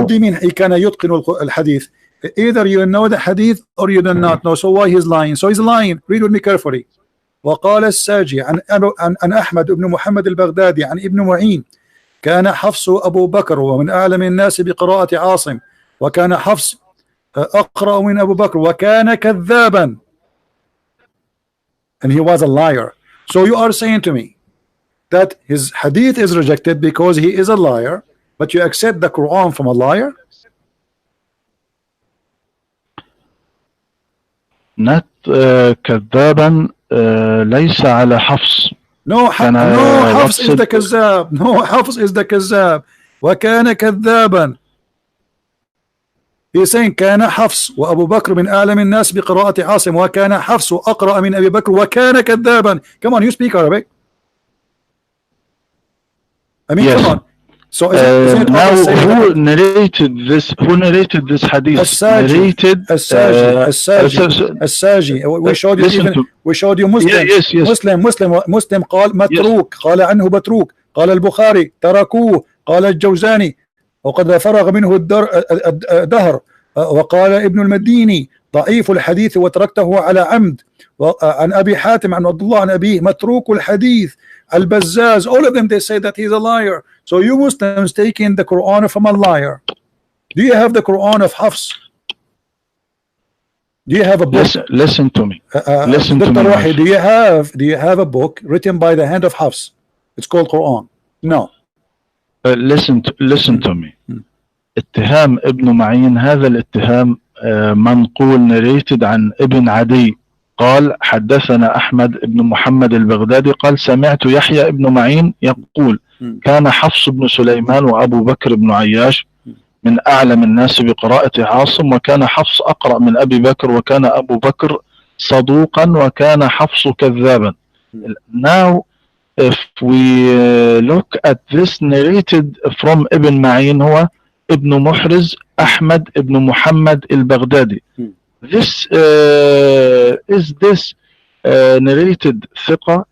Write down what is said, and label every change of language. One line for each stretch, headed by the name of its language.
English: What do you mean he
Arabic: كان يتقن
English: الحديث? Either you know the hadith or you do not know. So why he's lying? So he's lying. Read with me carefully.
Arabic: وقال الساجي عن أحمد بن محمد البغدادي عن ابن معين كان حفص أبو بكر ومن أعلم الناس بقراءة عاصم وكان حفص أقرأ من أبو بكر وكان كذابا,
English: and he was a liar. So you are saying to me that his hadith is rejected because he is a liar, but you accept the Quran from a liar?
Arabic: Not كذابا ليس على حفص.
English: No, Hafs is the كذاب. No, Hafs is the كذاب.
Arabic: وكان كذابا.
English: He is saying
Arabic: كان حفص وأبو بكر من أعلم الناس بقراءة عاصم وكان حفص أقرأ من أبي بكر وكان كذابا.
English: Come on, you speak Arabic. I mean, yes. Come on. So isn't it now who narrated this? Who narrated this hadith? Narrated الساجي. We showed you even. We showed you Muslim. Yes.
Arabic: Muslim قال متروك, قال عنه متروك, قال البخاري تركوه, قال الجوزاني وقد فرغ منه الدهر, وقال ابن المديني ضعيف الحديث وتركته على عمد, عن أبي حاتم عن عبد الله عن أبيه متروك الحديث, البزاز.
English: All of them, they say that he's a liar. So you Muslims taking the Quran from a liar. Do you have the Quran of Hafs? Do you have a book? Listen to me. Listen to me. Rohi, do you have a book written by the hand of Hafs? It's called Quran. No. Listen to me.
Arabic: اتهام ابن معين, هذا الاتهام منقول narrated عن ابن عدي قال حدثنا أحمد بن محمد البغدادي قال سمعت يحيى بن معين يقول كان حفص بن سليمان وأبو بكر بن عياش من أعلم الناس بقراءة عاصم وكان حفص أقرأ من أبي بكر وكان أبو بكر صدوقا وكان حفص كذابا.
English: Now if we look at this narrated from ابن معين هو ابن محرز أحمد بن محمد البغدادي. This is this narrated ثقة?